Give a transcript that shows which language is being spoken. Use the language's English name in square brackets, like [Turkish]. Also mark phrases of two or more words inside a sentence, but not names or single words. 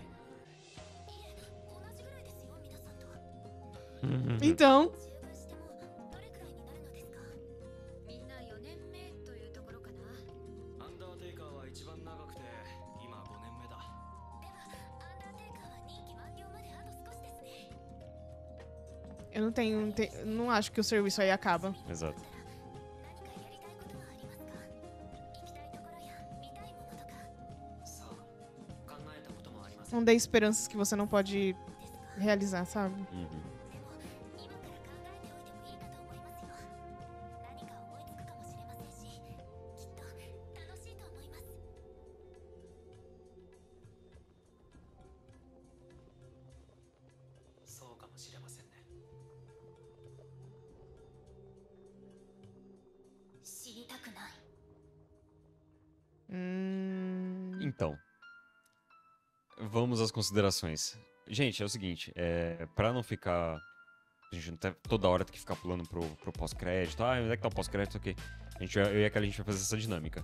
[Japanese] いえ、同じぐらいですよ、皆さんと。 [Portuguese] Então, [Japanese] 従軍してもどれくらいになるのですか？みんな4年目というところかな。アンダーテイカーは一番長くて今5年目だ。では、アンダーテイカーは任期満了まであと少しですね。 [Portuguese] eu não tenho. Não acho que o serviço aí acaba. Exato. [Japanese] 何かやりたいことはありますか？行きたいところや見たいものとかさあ、考えたこともありません。 [Portuguese] Não dê esperanças que você não pode [Japanese] ですか？ [Portuguese] realizar, sabe? Uhum. [Japanese] でも、今から考えておいてもいいかと思いますよ。何か思いつくかもしれませんし、きっと楽しいと思います。そうかもしれませんね。知りたくない。 [Portuguese] Então, vamos às considerações. Gente, é o seguinte, pra não ficar... A gente não tá toda hora tem que ficar pulando pro pós-crédito. Ah, onde é que tá o pós-crédito? Ok. Eu e a Kelly, a gente vai fazer essa dinâmica.